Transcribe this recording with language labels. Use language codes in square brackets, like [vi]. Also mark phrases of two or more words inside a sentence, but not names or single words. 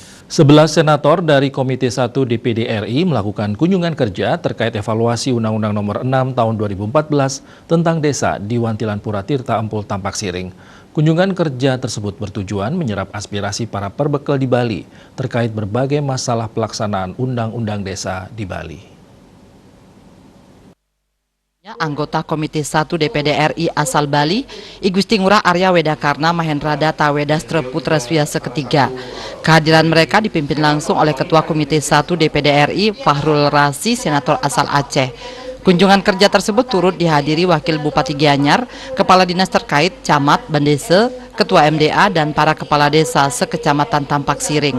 [id] 11 senator dari Komite 1 DPD RI melakukan kunjungan kerja terkait evaluasi Undang-Undang Nomor 6 Tahun 2014 tentang desa di Wantilan Pura Tirta Empul Tampak Siring. Kunjungan kerja tersebut bertujuan menyerap aspirasi para perbekal di Bali terkait berbagai masalah pelaksanaan Undang-Undang Desa di Bali. Anggota Komite 1 DPD RI asal Bali, I Gusti Ngurah Arya Wedakarna Mahendra Data Wedastra Putra Swiasa ketiga. Kehadiran mereka dipimpin langsung oleh Ketua Komite 1 DPD RI Fahrul Rasi, senator asal Aceh. Kunjungan kerja tersebut turut dihadiri Wakil Bupati Gianyar, Kepala Dinas terkait, Camat, Bandese, Ketua MDA, dan para Kepala Desa sekecamatan Tampak Siring.